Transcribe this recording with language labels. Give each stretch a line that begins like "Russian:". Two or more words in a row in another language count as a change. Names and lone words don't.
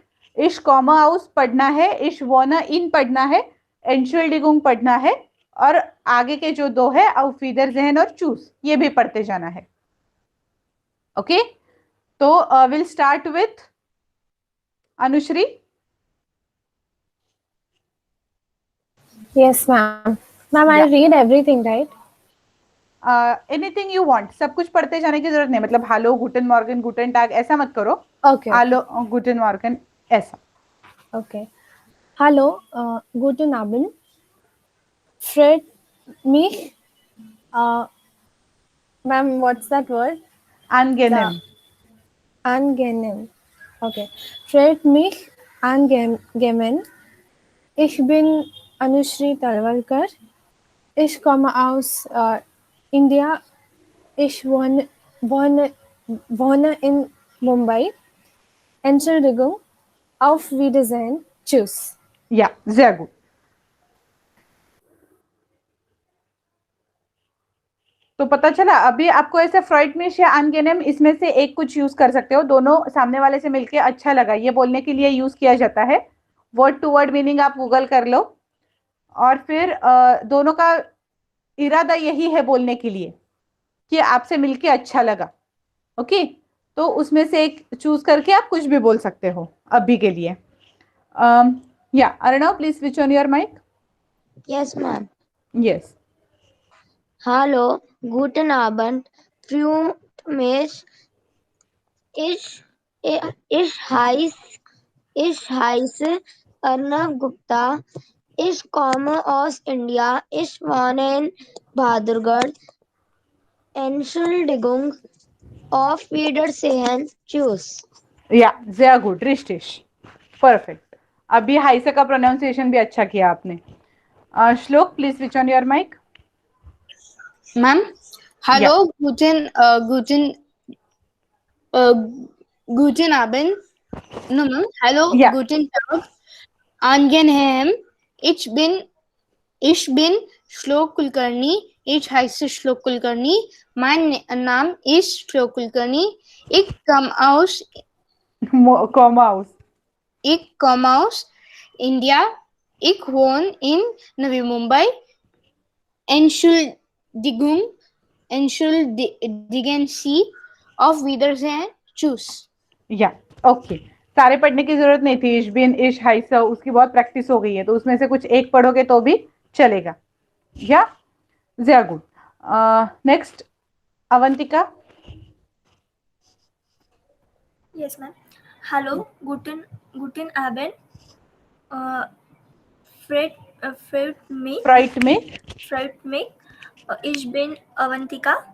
German: Ich komme aus
Hindi: पढ़ना है,
German: Ich wohne in
Hindi: पढ़ना है, एंशुलडिगुंग पढ़ना है, और आगे के जो दो है
German: auf Wiedersehen
Hindi: और चूज, ये भी पढ़ते जाना है।
English: ओके, तो will start with Anushri. Yes, ma'am. Ma'am, Yeah. I'll read everything, right? Anything you want,
Hindi: सब कुछ पढ़ते जाने की जरूरत नहीं, मतलब
German: Hallo, guten Morgen, guten Tag
Hindi: ऐसा मत करो।
English: Okay.
German: Hallo, guten Morgen ऐसा। Okay. Hallo, guten Abend. Freut mich.
English: Ma'am, what's that word?
German: अनगेनेम। Angenehm. Okay. Freut mich angenehm. Ich bin Anushri Talwalkar. Ich komme aus India. Ich wohne in Mumbai. Entschuldigung. Auf Wiedersehen. Tschüss. या sehr gut।
Hindi: तो पता चला, अभी आपको ऐसे
German: Freut mich
Hindi: या अनगेनेम, इसमें से एक कुछ यूज कर सकते हो, दोनों सामने वाले से मिलके अच्छा लगा, ये बोलने के लिए यूज किया जाता है।
English: Word to word meaning
Hindi: आप गूगल कर लो, और फिर दोनों का इरादा यही है बोलने के लिए कि आपसे मिलके अच्छा लगा। ओके, तो उसमें से एक चूज करके आप कुछ भी बोल सकते हो अभी के लिए।
English: या अर्णव, please switch on your mic. Yes, ma'am. यस।
German: Hallo, guten Abend. Freut mich. Ich, ich heiße Arnav Gupta. Ich komme aus India. Ich wohne in Badurgarh. Entschuldigung. Auf Wiedersehen. Tschüss. या sehr gut, richtig, perfect।
Hindi: अभी हाइसा का प्रोनाउंसिएशन भी अच्छा किया आपने। श्लोक
English: please switch on your mic. Ma'am hello
German: guten Abend.
English: No, ma'am. Hello, Yeah.
German: guten Tag. Angenehm. Ich bin Shlok Kulkarni. Ich heiße Shlok Kulkarni. Mein Name ist Shlok Kulkarni. Ich komme aus India. Ich wohne in Navi Mumbai. Entschuldigung. Entschuldigen Sie. Auf Wiedersehen. Tschüss.
Hindi: या ओके, सारे पढ़ने की जरूरत नहीं थी।
German: Ich bin, ich heiße,
Hindi: उसकी बहुत प्रैक्टिस हो गई है, तो उसमें से कुछ एक पढ़ोगे तो भी चलेगा।
German: या sehr gut.
English: नेक्स्ट अवंतिका। Yes, ma'am.
German: Hallo, guten Abend. Freut mich Ich bin Avantika.